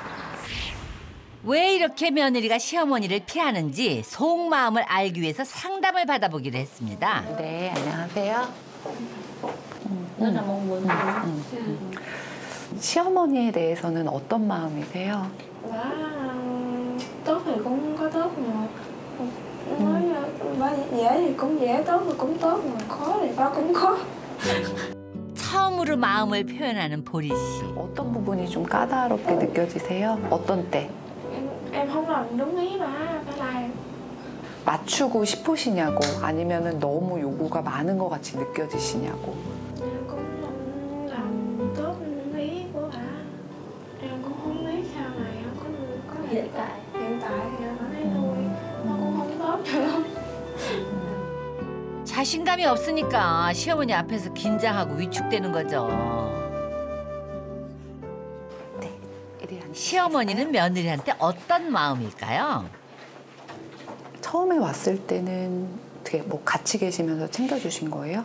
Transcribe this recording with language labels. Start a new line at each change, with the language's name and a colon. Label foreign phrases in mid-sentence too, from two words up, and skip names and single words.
Korean: 왜 이렇게 며느리가 시어머니를 피하는지 속마음을 알기 위해서 상담을 받아보기로 했습니다. 네, 안녕하세요. 시어머니에 대해서는 어떤 마음이세요?
Vietnamese: Tốt thì cũng có tốt mà nói dễ thì cũng dễ, tốt thì cũng tốt mà khó thì ba cũng khó.
Korean: 처음으로 마음을 표현하는 보리 씨. 어떤 부분이 좀 까다롭게 느껴지세요? 어떤 때?
Vietnamese: Em không làm đúng ý mà phải làm.
Korean: 맞추고 싶으시냐고 아니면은 너무 요구가 많은 것 같이 느껴지시냐고.
Vietnamese: Em cũng không làm tốt ý của bà. Em cũng không biết sau này em có hiện tại thì em thấy nuôi nó cũng không tốt cho lắm.
Korean: 자신감이 없으니까 시어머니 앞에서 긴장하고 위축되는 거죠. 시어머니는 며느리한테 어떤 마음일까요? 처음에 왔을 때는 어떻게 뭐 같이 계시면서 챙겨주신 거예요?